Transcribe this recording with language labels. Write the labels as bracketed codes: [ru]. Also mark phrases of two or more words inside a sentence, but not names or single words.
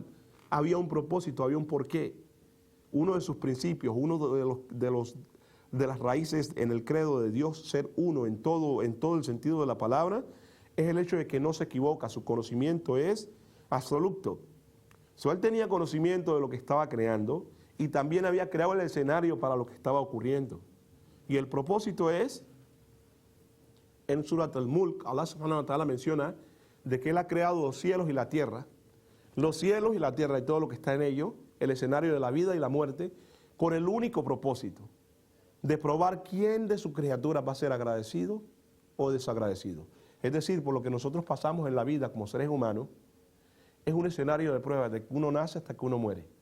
[es] Había un propósito, había un porqué. Uno de sus principios, uno de las raíces en el credo de Dios, ser uno en todo el sentido de la palabra, es el hecho de que no se equivoca, su conocimiento es absoluto. Él tenía conocimiento de lo que estaba creando y también había creado el escenario para lo que estaba ocurriendo. Y el propósito es, en Surat al-Mulk, [ar] الله سبحانه وتعالى [es] menciona de que Él ha creado los cielos y la tierra y todo lo que está en ello, el escenario de la vida y la muerte, con el único propósito de probar quién de sus criaturas va a ser agradecido o desagradecido. Es decir, por lo que nosotros pasamos en la vida como seres humanos, es un escenario de prueba de que uno nace hasta que uno muere.